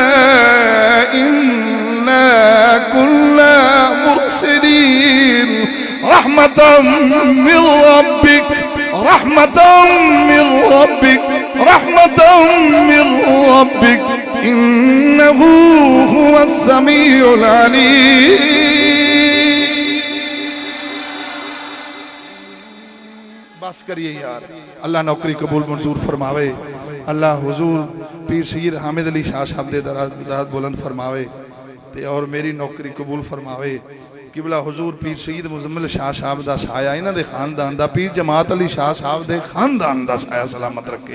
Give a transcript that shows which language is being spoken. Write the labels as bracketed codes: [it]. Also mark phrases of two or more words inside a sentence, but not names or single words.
[ar] إنا كلا مرسلين رحمة من ربك رحمة من ربك رحمة من ربك إنه هو السميع العليم. [pa] بس کریئے یار، اللہ نوکری قبول منظور فرماوے، اللہ حضور پیر سید حامد علی شاہ صاحب دے دراز بلند فرماوے تے اور میری نوکری قبول فرماوے. قبلہ حضور پیر سید مزمل شاہ صاحب دا سایہ انہاں دے خاندان دا، پیر جماعت علی شاہ صاحب دے خاندان دا سایہ سلامت رکھے.